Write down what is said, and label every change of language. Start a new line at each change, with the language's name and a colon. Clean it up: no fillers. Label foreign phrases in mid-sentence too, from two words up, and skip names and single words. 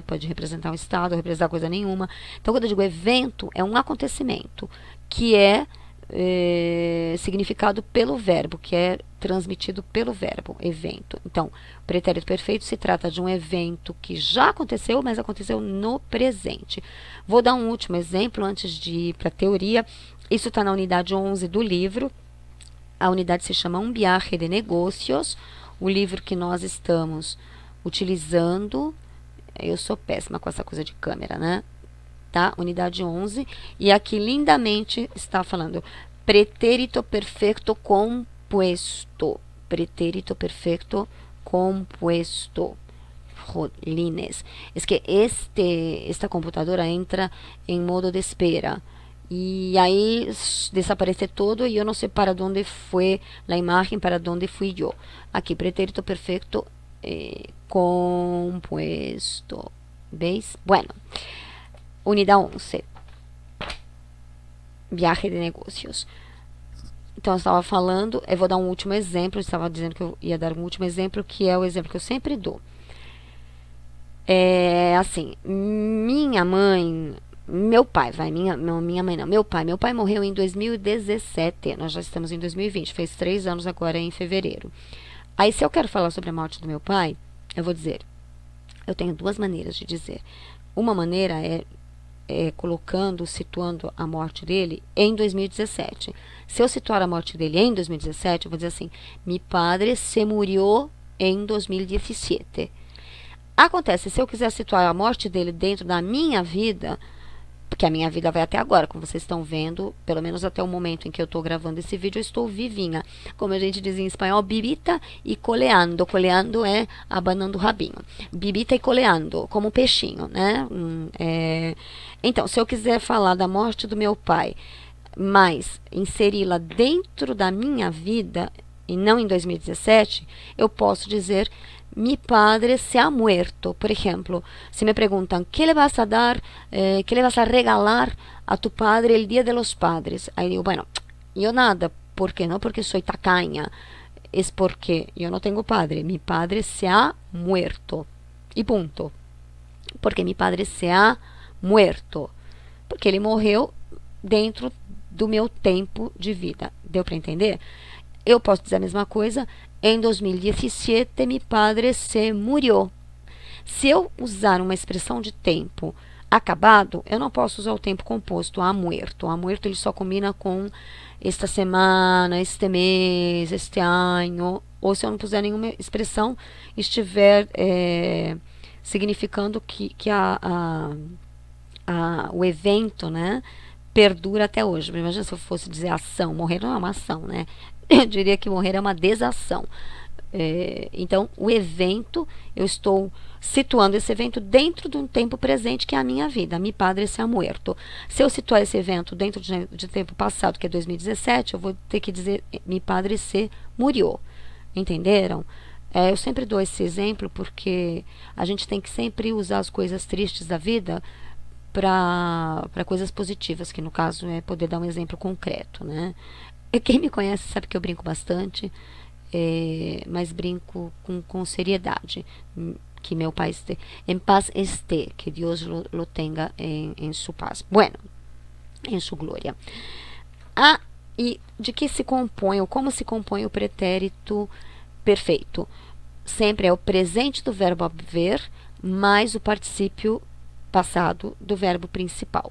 Portuguese: Pode representar um estado, representar coisa nenhuma. Então, quando eu digo evento, é um acontecimento que é significado pelo verbo, que é transmitido pelo verbo, evento. Então, pretérito perfeito se trata de um evento que já aconteceu, mas aconteceu no presente. Vou dar um último exemplo antes de ir para a teoria. Isso está na unidade 11 do livro. A unidade se chama Un viaje de negocios. O livro que nós estamos utilizando. Eu sou péssima com essa coisa de câmera, né? Tá? Unidade 11, e aqui lindamente está falando pretérito perfeito composto.
Spanish: compuesto. Pretérito perfecto compuesto. Jolines. Es que esta computadora entra en modo de espera. Y ahí desaparece todo y yo no sé para dónde fue la imagen, para dónde fui yo. Aquí, pretérito perfecto compuesto. ¿Veis? Bueno, unidad 11. Viaje de negócios.
Portuguese: Então, eu estava falando, eu vou dar um último exemplo, eu estava dizendo que eu ia dar um último exemplo, que é o exemplo que eu sempre dou. É assim, minha mãe, meu pai, minha mãe não, meu pai morreu em 2017, nós já estamos em 2020, fez 3 anos agora em fevereiro. Aí, se eu quero falar sobre a morte do meu pai, eu vou dizer, eu tenho 2 maneiras de dizer. Uma maneira é colocando, situando a morte dele em 2017. Se eu situar a morte dele em 2017, eu vou dizer assim,
Spanish: mi padre se murió em 2017.
Portuguese: Acontece, se eu quiser situar a morte dele dentro da minha vida, porque a minha vida vai até agora, como vocês estão vendo, pelo menos até o momento em que eu estou gravando esse vídeo, eu estou vivinha. Como a gente diz em espanhol,
Spanish: bibita e coleando.
Portuguese: Coleando é abanando o rabinho.
Spanish: Bibita e coleando,
Portuguese: como um peixinho, né? Então, se eu quiser falar da morte do meu pai, mas inseri-la dentro da minha vida, e não em 2017, eu posso dizer
Spanish: mi padre se ha muerto. Por ejemplo, si me preguntan, ¿qué le vas a dar, qué le vas a regalar a tu padre el Día de los Padres? Ahí digo, bueno, yo nada. ¿Por qué? No porque soy tacaña. Es porque yo no tengo padre. Mi padre se ha muerto. Y punto. Porque mi padre se ha muerto.
Portuguese: Porque ele morreu dentro do meu tempo de vida. Deu para entender? Eu posso dizer a mesma coisa.
Spanish: Em 2017, mi padre se murió.
Portuguese: Se eu usar uma expressão de tempo acabado, eu não posso usar o tempo composto,
Spanish: ha muerto. Ha muerto
Portuguese: ele só combina com esta semana, este mês, este ano. Ou se eu não puser nenhuma expressão, estiver significando que o evento, né, perdura até hoje. Imagina se eu fosse dizer ação. Morrer não é uma ação, né? Eu diria que morrer é uma desação. Então, o evento, eu estou situando esse evento dentro de um tempo presente, que é a minha vida.
Spanish: Mi padre se ha muerto.
Portuguese: Se eu situar esse evento dentro de tempo passado, que é 2017, eu vou ter que dizer
Spanish: mi padre se murió.
Portuguese: Entenderam? Eu sempre dou esse exemplo porque a gente tem que sempre usar as coisas tristes da vida para coisas positivas, que no caso é poder dar um exemplo concreto, né? Quem me conhece sabe que eu brinco bastante, mas brinco com seriedade. Que meu pai esté em paz, que Deus
Spanish: lo tenga
Portuguese: em sua paz. Bueno, em sua glória. E de que se compõe, ou como se compõe o pretérito perfeito? Sempre é o presente do verbo haver mais o particípio passado do verbo principal.